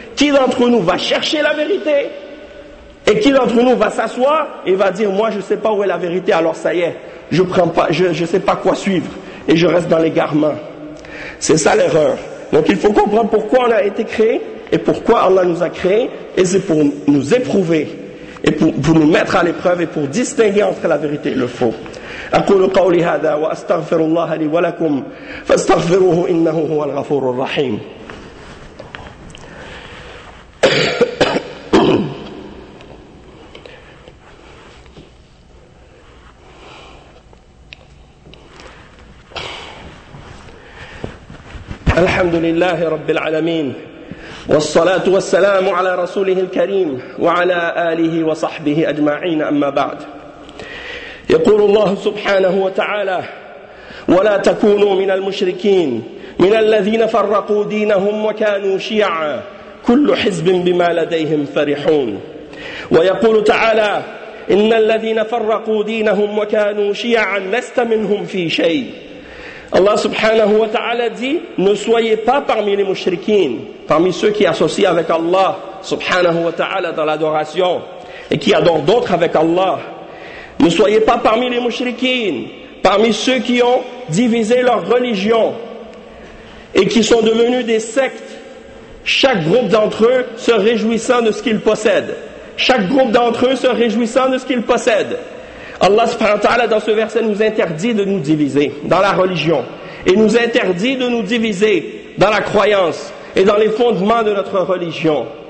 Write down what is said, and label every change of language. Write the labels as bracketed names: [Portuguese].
[French] Qui d'entre nous va chercher la vérité? Et qui d'entre nous va s'asseoir et va dire, moi je ne sais pas où est la vérité, alors ça y est, je ne sais pas quoi suivre et je reste dans l'égarement. C'est ça l'erreur. Donc il faut comprendre pourquoi on a été créé et pourquoi Allah nous a créé, et c'est pour nous éprouver et pour nous mettre à l'épreuve et pour distinguer entre la vérité et le faux. [Arabic] أقول قولي هذا وأستغفر الله لي ولكم فاستغفروه إنه هو الغفور الرحيم. الحمد لله رب العالمين والصلاة والسلام على رسوله الكريم وعلى آله وصحبه أجمعين أما بعد يقول الله سبحانه وتعالى ولا تكونوا من المشركين من الذين فرقوا دينهم وكانوا شيعا كل حزب بما لديهم فرحون ويقول تعالى إن الذين فرقوا دينهم وكانوا شيعا لست منهم في شيء [French] Allah subhanahu wa ta'ala dit, ne soyez pas parmi les mushrikin, parmi ceux qui associent avec Allah subhanahu wa ta'ala dans l'adoration et qui adorent d'autres avec Allah. Ne soyez pas parmi les mushrikin, parmi ceux qui ont divisé leur religion et qui sont devenus des sectes, chaque groupe d'entre eux se réjouissant de ce qu'ils possèdent. Allah subhanahu wa ta'ala dans ce verset nous interdit de nous diviser dans la religion et nous interdit de nous diviser dans la croyance et dans les fondements de notre religion.